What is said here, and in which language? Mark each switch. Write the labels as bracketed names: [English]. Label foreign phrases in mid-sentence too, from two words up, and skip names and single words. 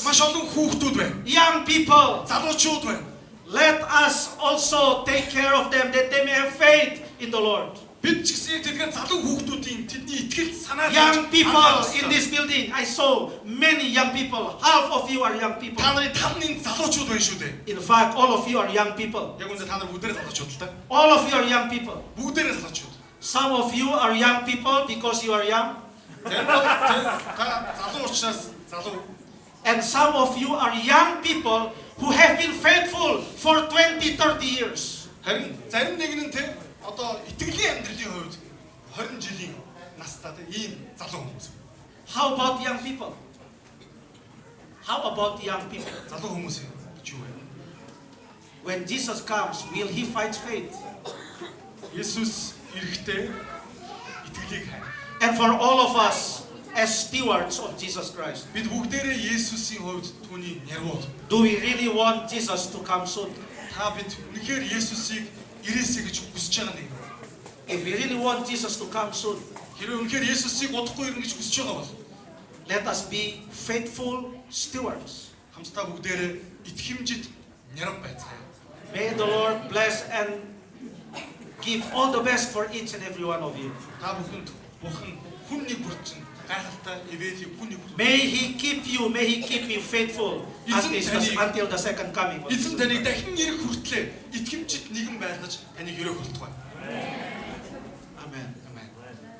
[Mongolian] маш олон хүүхдүүд байна. [English] young people, [Mongolian] Залуучууд байна. [English] let us also take care of them that they may have faith in the Lord. [Mongolian] Бид ч гэсэн яг тэдгээр залуу хүүхдүүдийн тэдний итгэл санаа [English] Young people in this building, I saw many young people. Half of you are young people. [Mongolian] та нарын талны залуучууд байна шүү дээ. [English] In fact, all of you are young people. [Mongolian] Яг үнэ та нар бүгдээрээ залуучууд л та. [English] All of you are young people. [Mongolian] Бүгдээрээ залуучууд. [English] Some of you are young people because you are young. [Mongolian] Зарим нь та залуу учраас залуу. [English] And some of you are young people who have been faithful for 20, 30 years. [Mongolian] Харин зарим нэг нь те одоо итгэлийн амьдралын хувьд 20 жилийн настай ийм залуу хүмүүс. [English] How about young people? How about young people? [Mongolian] Залуу хүмүүс юу вэ? [English] When Jesus comes, will He find faith? [Mongolian] Есүс ирэхдээ итгэлийг хайна. [English] And for all of us as stewards of Jesus Christ, [Mongolian] Бид бүгдээрээ Есүсийн хувьд түүний нярвууд. [English] do we really want Jesus to come soon? [Mongolian] Та бид үнэхээр Есүсийг ирээсэй гэж хүсэж байгаа нэг. [English] If we really want Jesus to come soon, [Mongolian] Хэрэв үнэхээр Есүсийг удахгүй ирнэ гэж хүсэж байгаа бол [English] let us be faithful stewards. [Mongolian] хамтдаа бүгдээрээ итгэмжид нярав байцгаая. [English] May the Lord bless and give all the best for each and every one of you. [Mongolian] Та бүхэнд Бурхан хүн нэг бүрчин гайхалтай эвэлийг хүн нэг бүр. [English] May He keep you, may He keep you faithful until the second coming. [Mongolian] Эзэн таныг дахин ирэх хүртлээр итгэмжид нэгэн байлгаж таныг өрөөх болтугай. [English] Amen. [Mongolian] Амен.